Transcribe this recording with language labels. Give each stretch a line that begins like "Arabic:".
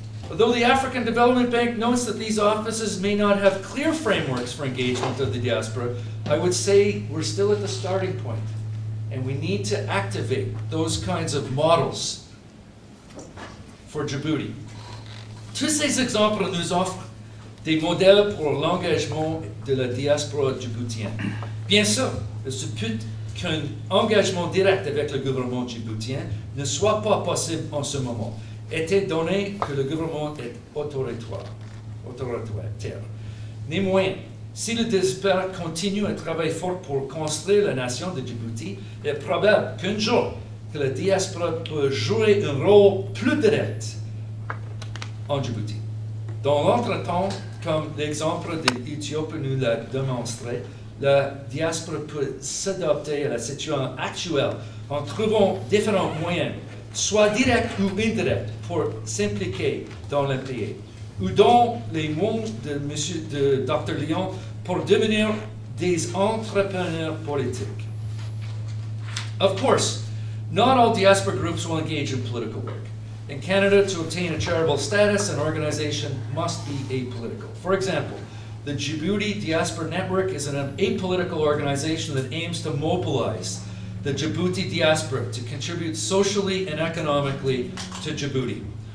English: Although the African Development Bank notes that these offices may not have clear frameworks for engagement of the diaspora, I would say we're still at the starting point, and we need to activate those kinds of models for Djibouti.
French: Tous ces exemples nous offrent des modèles pour l'engagement de la diaspora djiboutienne. Bien sûr, il se peut qu'un engagement direct avec le gouvernement djiboutien ne soit pas possible en ce moment, étant donné que le gouvernement est autoritaire. Néanmoins, si le diaspora continue à travailler fort pour construire la nation de Djibouti, il est probable qu'un jour, que la diaspora peut jouer un rôle plus direct en Djibouti. Dans l'entretemps, comme l'exemple de l'Éthiopie nous l'a démontré, la diaspora peut s'adapter à la situation actuelle en trouvant différents moyens, soit directs ou indirects, pour s'impliquer dans le pays, ou dans les mots de Dr. Lyon, pour devenir des entrepreneurs politiques.
English: Of course, not all diaspora groups will engage in political work. In Canada, to obtain a charitable status, an organization must be apolitical. For example, the Djibouti Diaspora Network is an apolitical organization that aims to mobilize the Djibouti diaspora to contribute socially and economically to Djibouti.